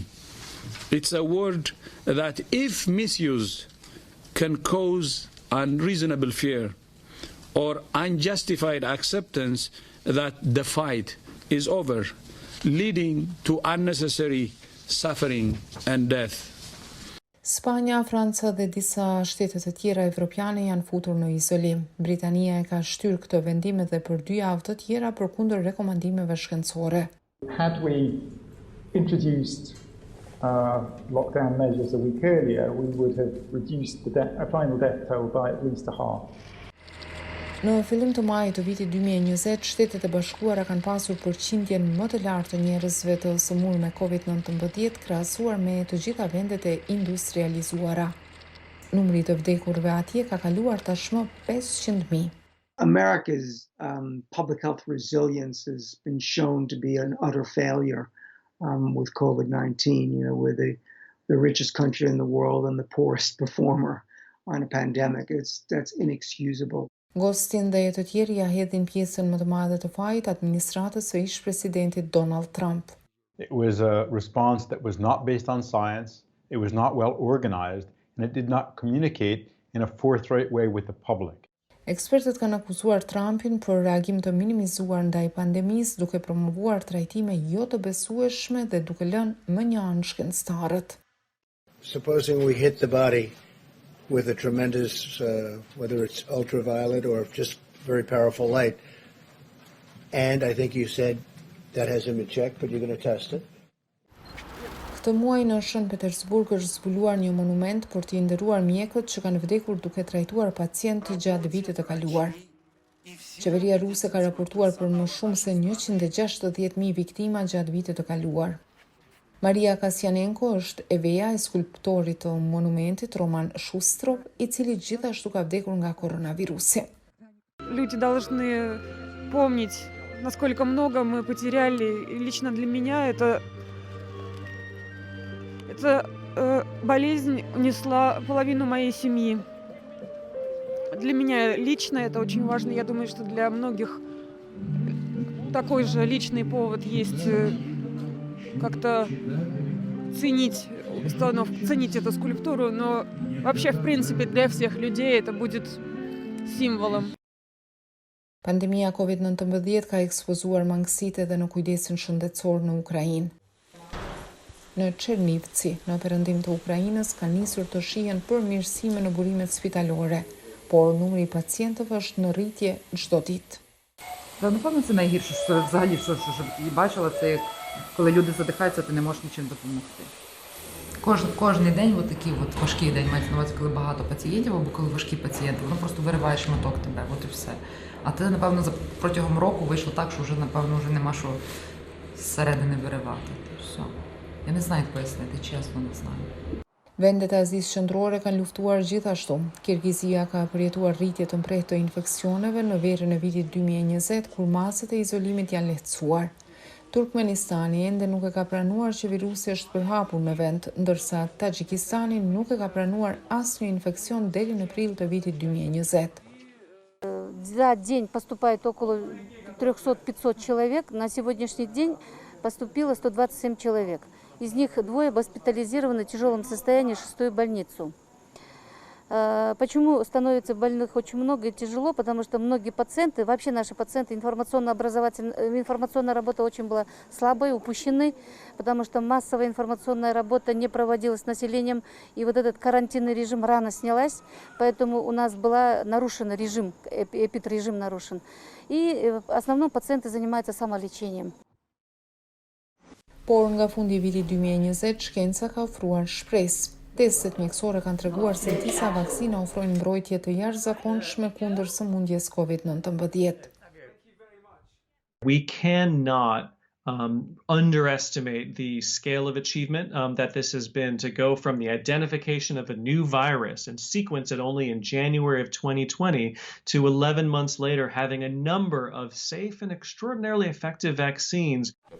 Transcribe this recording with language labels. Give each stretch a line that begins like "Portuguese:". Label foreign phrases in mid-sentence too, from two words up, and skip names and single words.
English: It's a word that, if misused, can cause unreasonable fear or unjustified acceptance that the fight is over, leading to unnecessary suffering and death.
Albanian: Spanja, Franca dhe disa shtete të tjera evropiane janë futur në izolim. Britania e ka shtyrë këtë vendim edhe për 2 javë të tjera përkundër rekomandimeve shkencore.
English: Had we introduced lockdown measures a week earlier, we would have reduced the final death toll by at least a half.
Albanian: Në fillim të majit të vitit 2020, Shtetet e Bashkuara kanë pasur përqindjen më të lartë të njerëzve të sëmurë me COVID-19 krahasuar me të gjitha vendet e industrializuara. Numri të vdekurve atje ka kaluar tashmë 500.000.
English: America's public health resilience has been shown to be an utter failure with COVID-19. You know, we're the richest country in the world and the poorest performer on a pandemic. That's inexcusable.
Albanian: Gostin dhe të tjerë ja hedhin pjesën më të madhe të fajit administratës së ish-presidentit Donald Trump.
English: It was a response that was not based on science, it was not well organized, and it did not communicate in a forthright way with the public.
Albanian: Ekspertët kanë akuzuar Trumpin për reagim të minimizuar ndaj pandemisë, duke promovuar trajtime jo të besueshme dhe duke lënë më një anë shkencëtarët.
English: Supposing we hit the body with a tremendous, whether it's ultraviolet or just very powerful light. And I think you said that hasn't been checked, but you're going to test it.
Albanian: Këtë muaj në Shën Petersburg është zbuluar një monument për t'i nderuar mjekët që kanë vdekur duke trajtuar pacientë gjatë vitit të kaluar. Qeveria ruse ka raportuar për më shumë se 160.000 viktima gjatë vitit të kaluar. Maria Kasjanenko është eveja e skulptorit të monumentit Roman Shustrov, I cili gjithashtu ka vdekur nga koronavirusi.
Russian: Люди должны помнить, насколько много мы потеряли. И лично для меня эта болезнь унесла половину моей семьи. Для меня лично это очень важно. Я думаю, что для многих такой же личный повод есть как-то ценить эту скульптуру, но вообще, в принципе, для всех людей это будет символом.
Albanian: Pandemia COVID-19 ka ekspozuar mangësitë edhe në kujdesin shëndetësor në Ukrainë. në Çernivtsi, në perëndim të Ukrainës, ka nisur të shihen përmirësime në burimet spitalore, por numri i pacientëve është në rritje çdo диtë.
Ukrainian: Да, напевно, це найгірше, що взагалі що і бачила, це як коли люди задихаються, ти не можеш нічим допомогти. Кожний день такий важкий день, мається на увазі, коли багато пацієнтів, або коли важкі пацієнти, воно просто вириває шматок тебе, от і все. А ти, напевно, протягом року вийшло так, що вже, напевно, вже нема що зсередини виривати. Все. Я не знаю, як пояснити, чесно, не знаю.
Albanian: Vendet e Azisë Qendrore kanë luftuar gjithashtu. Kirgizia ka përjetuar rritje të mprehtë të infeksioneve në verën e vitit 2020, kur masat e izolimit janë lehtësuar. Turkmenistani ende nuk e ka pranuar që virusi është përhapur në vend, ndërsa Tagjikistani nuk e ka pranuar asnjë infeksion deri në prill të vitit 2020.
Russian: За день поступает около 300-500 человек. На сегодняшний день поступило 127 человек. Из них двое госпитализированы в тяжелом состоянии в 6-ю больницу. Почему становится больных очень много и тяжело? Потому что многие пациенты, вообще наши пациенты, информационная работа очень была слабой, упущены, потому что массовая информационная работа не проводилась с населением, и вот этот карантинный режим рано снялась, поэтому у нас был нарушен режим, эпидрежим нарушен. И в основном пациенты занимаются самолечением.
Albanian: Por nga fundi i vitit 2020, shkenca ka ofruar shpresë. Testet mjekësore kanë treguar se disa vaksina ofrojnë mbrojtje të jashtëzakonshme kundër sëmundjes COVID-19.
English: We cannot underestimate the scale of achievement that this has been to go from the identification of a new virus and sequence it only in January of 2020 to 11 months later having a number of safe and extraordinarily effective vaccines.